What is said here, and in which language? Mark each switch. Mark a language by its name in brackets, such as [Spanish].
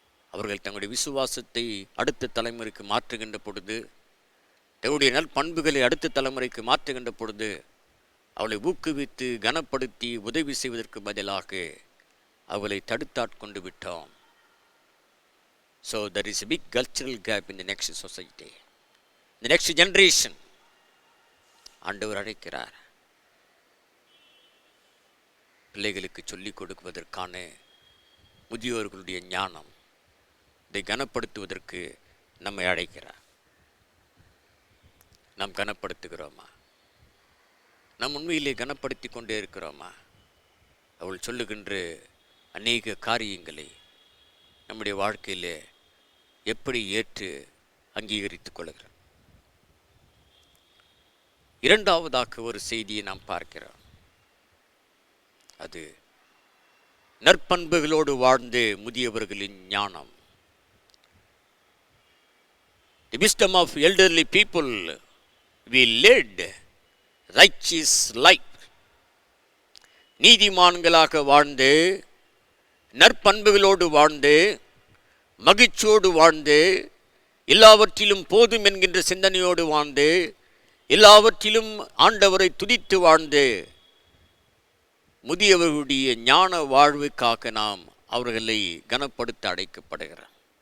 [Tamil] அவர்கள் தங்களுடைய விசுவாசத்தை அடுத்த தலைமுறைக்கு மாற்றுகின்ற பொழுது, தங்களுடைய நற்பண்புகளை அடுத்த தலைமுறைக்கு மாற்றுகின்ற பொழுது அவளை ஊக்குவித்து கனப்படுத்தி உதவி செய்வதற்கு பதிலாக அவளை தடுத்தாட்கொண்டு விட்டோம். [English] So there is a big cultural gap in the next society, the next generation. [Tamil] ஆண்டவர் அழைக்கிறார். பிள்ளைகளுக்கு சொல்லிக் கொடுப்பதற்கான முதியோர்களுடைய ஞானம், இதை கனப்படுத்துவதற்கு நம்மை அழைக்கிறார். நாம் கனப்படுத்துகிறோமா? நாம் உண்மையிலே கனப்படுத்தி கொண்டே இருக்கிறோமா? அவள் சொல்லுகின்ற அநேக காரியங்களை நம்முடைய வாழ்க்கையிலே எப்படி ஏற்று அங்கீகரித்துக் கொள்கிறோம்? இரண்டாவதாக ஒரு செய்தியை நாம் பார்க்கிறோம். அது நற்பண்புகளோடு வாழ்ந்து முதியவர்களின் ஞானம். [English] The wisdom of elderly people, we led righteous life. [Tamil] நீதிமான்களாக வாழ்ந்து, நற்பண்புகளோடு வாழ்ந்து, மகிழ்ச்சியோடு வாழ்ந்து, எல்லாவற்றிலும் போதும் என்கின்ற சிந்தனையோடு வாழ்ந்து, எல்லாவற்றிலும் ஆண்டவரை துதித்து வாழ்ந்து, முதியவர்களுடைய ஞான வாழ்வுக்காக நாம் அவர்களை கனப்படுத்த அழைக்கப்படுகிறோம்.